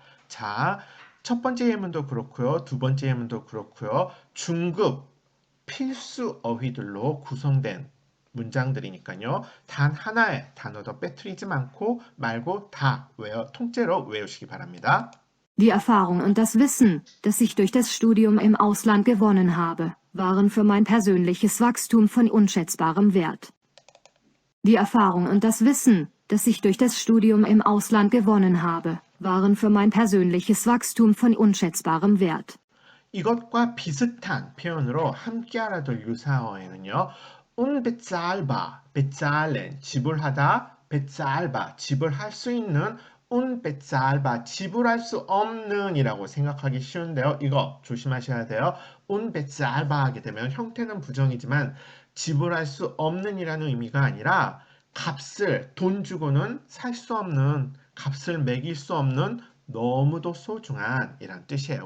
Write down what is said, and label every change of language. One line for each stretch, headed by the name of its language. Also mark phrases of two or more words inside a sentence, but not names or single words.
Korean: 자, 첫 번째 예문도 그렇고요. 두 번째 예문도 그렇고요. 중급 필수 어휘들로 구성된 문장들이니까요. 단 하나의 단어도 빼뜨리지 말고 다 통째로 외우시기 바랍니다.
German: Die Erfahrung und das Wissen, das ich durch das Studium im Ausland gewonnen habe, waren für mein persönliches Wachstum von unschätzbarem Wert. Die Erfahrung und das Wissen, das ich durch das Studium im Ausland gewonnen habe, waren für mein persönliches Wachstum von unschätzbarem Wert.
Korean: 이것과 비슷한 표현으로 함께 알아둘 유사어에는요.
German: unbezahlbar, bezahlen,
Korean: 지불하다, bezahlbar, 지불할 수 있는 unbezahlbar, 지불할 수 없는 이라고 생각하기 쉬운데요. 이거 조심하셔야 돼요. unbezahlbar 하게 되면 형태는 부정이지만 지불할 수 없는 이라는 의미가 아니라 값을 돈 주고는 살 수 없는, 값을 매길 수 없는 너무도 소중한 이란 뜻이에요.